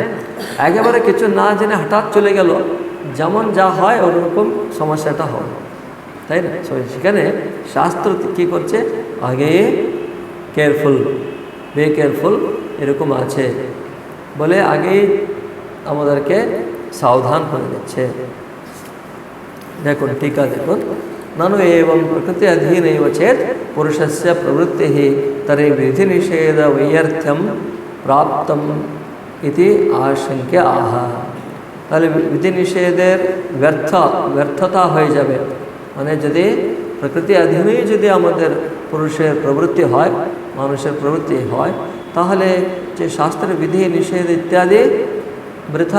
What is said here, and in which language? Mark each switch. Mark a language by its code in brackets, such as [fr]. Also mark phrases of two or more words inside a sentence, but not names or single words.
[bn] একেবারে কিছু না জেনে হঠাৎ চলে গেল, যেমন যা হয় ওরকম সমস্যাটা হবে, তাই না? সেখানে শাস্ত্র কী করছে, আগে [en] careful, be careful [bn] এরকম আছে বলে আগেই আমাদেরকে সাবধান করে দিচ্ছে। দেখুন टीका দেখুন, [sa] ननु एवं प्रकृति अधीनैव चेत् पुरुषस्य प्रवृत्तिः तर्हि विधिनिषेध वैयर्थ्यं प्राप्तम् इति आशंक्य आह। [bn] তাহলে বিধিনিষেধের ব্যর্থতা হয়ে যাবে, মানে যদি প্রকৃতি অধীনেই যদি আমাদের পুরুষের প্রবৃত্তি হয়, মানুষের প্রবৃত্তি হয়, তাহলে যে শাস্ত্রের বিধি নিষেধ ইত্যাদি বৃথা।